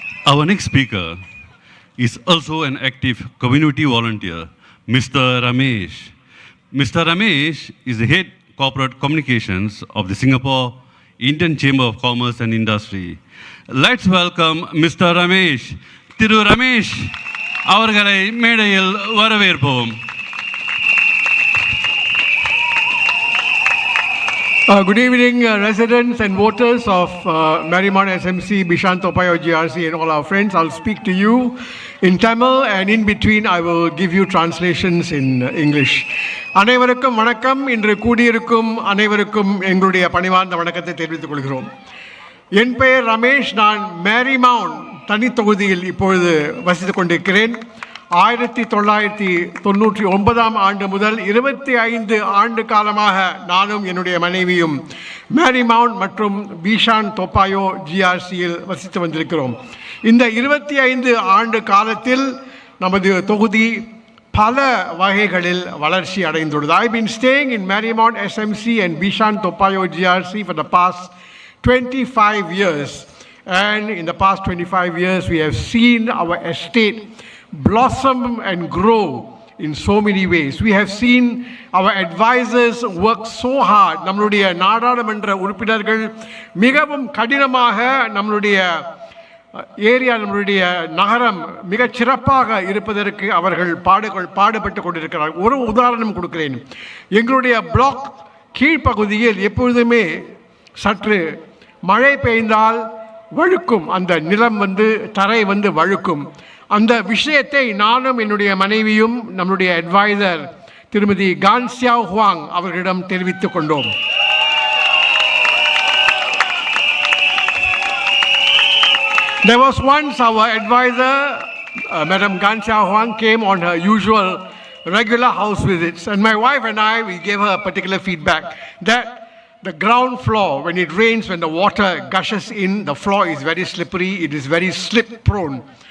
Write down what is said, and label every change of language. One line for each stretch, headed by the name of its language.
English: Our next speaker is also an active community volunteer, Mr. Ramesh. Mr. Ramesh is the head corporate communications of the Singapore Indian Chamber of Commerce and Industry. Let's welcome Mr. Ramesh.
Tamil: Thiru Ramesh, அவர்களை மேடையில் வரவேற்போம்.
English: Good evening, residents and voters of Marymount SMC Bishan-Toa Payoh GRC and all our friends. I'll speak to you in Tamil, and in between I will give you translations in English.
Tamil: அனைவருக்கும் வணக்கம். இன்று கூடியிருக்கும் அனைவருக்கும் எங்களுடைய பணிவார்ந்த வணக்கத்தை தெரிவித்துக் கொள்கிறோம். என் பெயர் ரமேஷ். நான் மேரிமவுண்ட் தனி தொகுதியில் இப்பொழுது வசித்துக் கொண்டிருக்கிறேன். 1999 ஆண்டு முதல் 25 ஆண்டு காலமாக நானும் என்னுடைய மனைவியும் மேரிமவுண்ட் மற்றும் பிஷான் தோப்பாயோ GRCயில் வசித்து வந்திருக்கிறோம். இந்த 25 ஆண்டு காலத்தில் நமது தொகுதி பல வகைகளில் வளர்ச்சி அடைந்துள்ளது.
English: I've been staying in Marymount SMC and Bishan-Toa Payoh GRC for the past 25 years. And in the past 25 years, we have seen our estate blossom and grow in so many ways. We have seen our advisors work so hard.
Tamil: நம்மளுடைய நாடாளுமன்ற உறுப்பினர்கள் மிகவும் கடினமாக நம்மளுடைய area, நம்மளுடைய நகரம் மிகச் சிறப்பாக இருப்பதற்கு அவர்கள் பாடுபட்டு கொண்டிருக்கிறார்கள். ஒரு உதாரணம் கொடுக்கிறேன். எங்களுடைய பிளாக் கீழ்ப்பகுதியில் எப்பொழுதுமே சற்று மழை பெய்ந்தால் வழுக்கும், அந்த நிலம் தரை வழுக்கும். அந்த விஷயத்தை நானும் என்னுடைய மனைவியும் நம்முடைய அட்வைசர் திருமதி கான்சியாவ் ஹுவாங் அவர்களிடம் தெரிவித்துக் கொண்டோம்.
English: There was once our advisor, Madam Gansia Huang, came on her usual regular house visits, and my wife and we gave her a particular feedback that the ground floor, when it rains, when the water gushes in, the floor is very slippery, it is very slip prone.